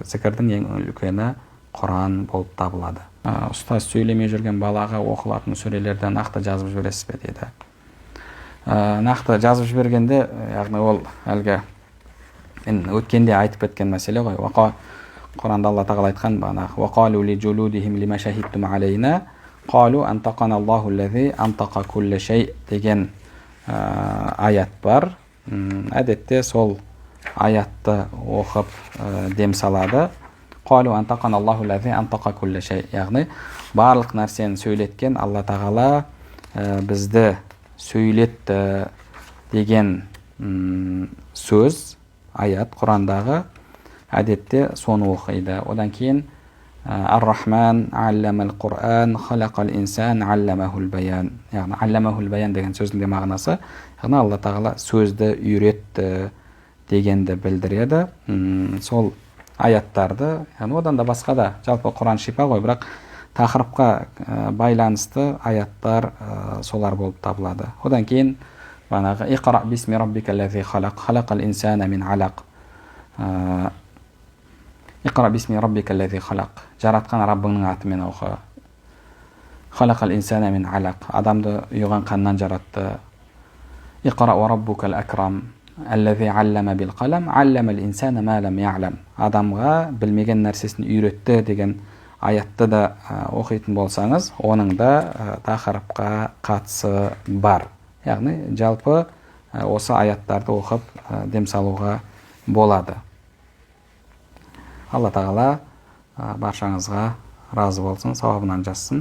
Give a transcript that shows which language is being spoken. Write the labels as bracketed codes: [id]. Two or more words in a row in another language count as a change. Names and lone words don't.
[kk] Зікірдің ең үлкені Құран болып табылады. Ұстаз сөйлемей жүрген балаға оқылатын сүрелерді нақты жазып жібересіз бе дейді. Нақты жазып жібергенде, яғни ол әлгі өткенде айтып кеткен мәселе ғой. Құранда Алла тағала айтқан [ar] وَقَالُوا لِجُلُودِهِمْ لِمَا شَهِدْتُمْ عَلَيْنَا قَالُوا أَنْطَقَنَا اللَّهُ الَّذِي أَنْطَقَ كُلَّ شَيْء [kk] деген аят бар. Әдетте сол аятты оқып дем салады. [ar] قَالُوا أَنْطَقَنَا اللَّهُ الَّذِي أَنْطَقَ كُلَّ شَيْء. [kk] Яғни барлық нәрсені сөйлеткен Алла тағала бізді сөйлетті деген сөз, аят Құрандағы. Әдетте соны оқиды. Одан кейін [ar] الرحمن علم القرآن خلق الإنسان علمه البيان. [kk] Яғни [ar] علمه البيان [kk] деген сөздің де мағынасы, яғни Алла тағала сөзді үйретті дегенді білдіреді. Сол аяттарды, яғни одан да басқа да, жалпы Құран шипа ғой, бірақ тақырыпқа байланысты аяттар солар болып табылады. Одан кейін бағанағы [ar] اقرأ باسم ربك الذي خلق خلق الإنسان من علق. اقرأ باسم ربك الذي خلق. [kk] Жаратқан Раббыңның атымен оқы. [ar] خلق الإنسان من علق. [kk] Адамды ұйыған қаннан жаратты. [ar] اقرأ وربك الأكرم. الذي علم بالقلم. علم الإنسان ما لم يعلم. [kk] Адамға білмеген нәрсесін үйретті деген аятты да оқитын болсаңыз, оның да тақырыпқа қатысы бар. Яғни жалпы осы аяттарды оқып дем салуға болады. Алла тағала баршаңызға разы болсын, сауабынан жазсын.